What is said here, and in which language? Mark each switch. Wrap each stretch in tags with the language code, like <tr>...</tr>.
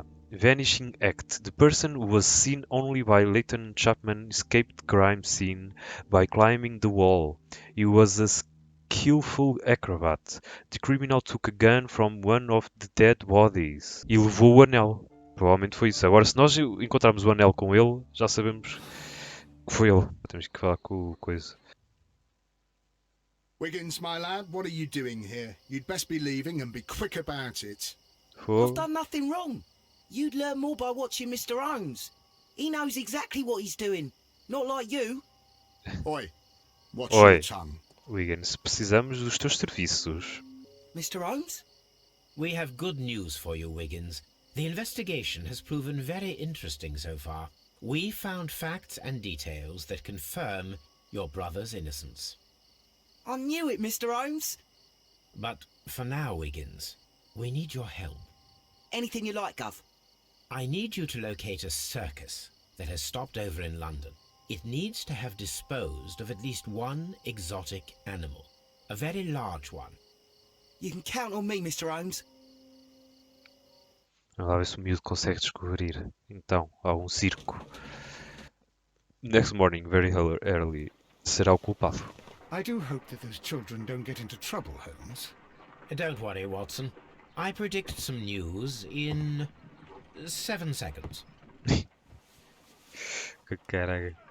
<en>Vanishing act. The person who was seen only by Leighton Chapman escaped the crime scene by climbing the wall. He was a skillful acrobat. The criminal took a gun from one of the dead bodies.</en> <pt>E levou o anel. Provavelmente foi isso. Agora, se nós encontrarmos o anel com ele, já sabemos que foi ele. Temos que falar com o coisa.</pt> <en>Wiggins, my lad, what are you doing here? You'd best be leaving and be quick about it. I've done nothing wrong. You'd learn more by watching Mr. Holmes. He knows exactly what he's doing. Not like you. Oi, watch Oi. your tongue.</en> <pt>Wiggins, precisamos dos teus serviços.</pt> <en>Mr. Holmes? We have good news for you, Wiggins. The investigation has proven very interesting so far. We found facts and details that confirm your brother's innocence. I knew it, Mr. Holmes. But for now, Wiggins, we need your help. Anything you like, Gov. I need you to locate a circus that has stopped over in London. It needs to have disposed of at least one exotic animal. A very large one. You can count on me, Mr. Holmes.</en> <pt>Vamos lá ver se o miúdo consegue descobrir. Então, há um circo.</pt> <en>Next morning, very early.</en> <pt>Será o culpado.</pt> <en>I do hope that those children don't get into trouble, Holmes. Don't worry, Watson. I predict some news in 7 seconds.</en> <pt>Que caralho.</pt>